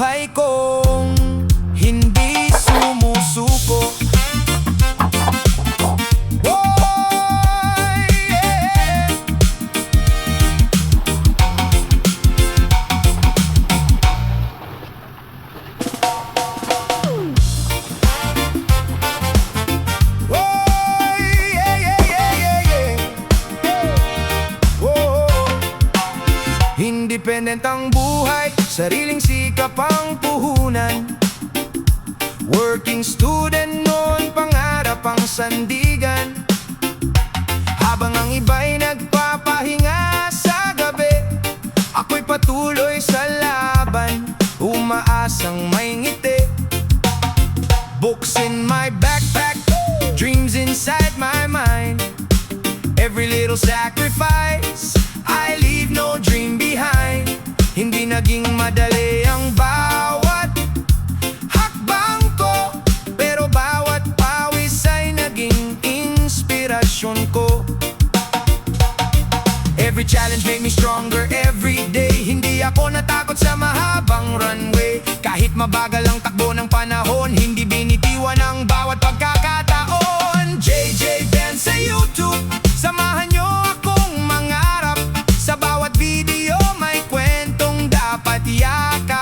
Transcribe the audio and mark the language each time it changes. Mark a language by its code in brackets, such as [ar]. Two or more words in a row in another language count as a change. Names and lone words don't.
[tl] kong hindi sumusuko. Oy, yeah. Oy, yeah, yeah, yeah, yeah, yeah. Oh. Independent ang buhay, sariling sikap ang puhunan. [en] Working student [tl] noon, pangarap ang sandigan. Habang ang iba'y nagpapahinga sa gabi, ako'y patuloy sa laban, umaasang may ngiti. [en] Books in my backpack, dreams inside my mind. Every little sacrifice, I leave no dream behind. [tl] Hindi naging madali ang bawat hakbang ko, pero bawat pawis ay naging inspirasyon ko. [en] Every challenge made me stronger every day. [tl] Hindi ako natakot sa mahabang runway. Kahit mabagal ang takbo ng panahon, hindi binitiwan ang bawat pagkakataon. JJ Ben sa YouTube, samahan nyo akong mangarap. Sa bawat video may kwentong dapat yakap.